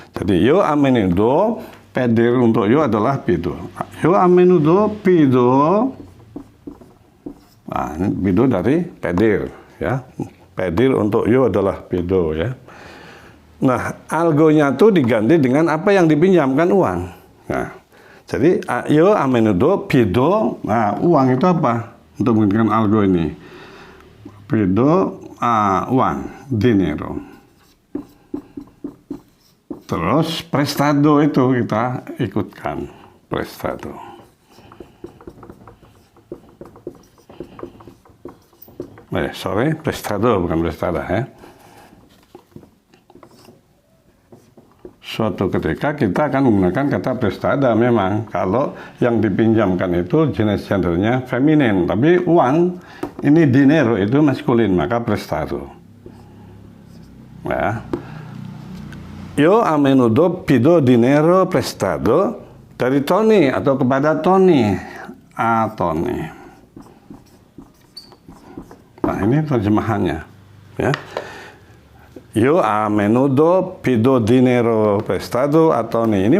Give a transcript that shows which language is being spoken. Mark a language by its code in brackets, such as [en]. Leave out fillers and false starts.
[id] Jadi [es] yo a menudo, pedir [id] untuk [es] yo [id] adalah [es] pido. Yo a menudo pido. [id] Nah, ini pido dari pedir, ya. Pedir untuk yo adalah pido, ya. Nah, algonya tuh diganti dengan apa yang dipinjamkan, uang. Nah, jadi [es] yo a menudo pido. [id] Nah, uang itu apa? Untuk menggunakan algo ini, pido uang, dinero. Terus prestado itu kita ikutkan, prestado. Prestado bukan prestada, ya. Suatu ketika kita akan menggunakan kata prestada memang kalau yang dipinjamkan itu jenis gendernya feminin, tapi uang ini dinero itu maskulin, maka prestado. Ya. [es] Yo a menudo pido dinero prestado [id] dari Tony atau kepada Tony, [es] a Tony. [id] Nah, ini terjemahannya, ya. [es] Yo a menudo pido dinero prestado a Tony.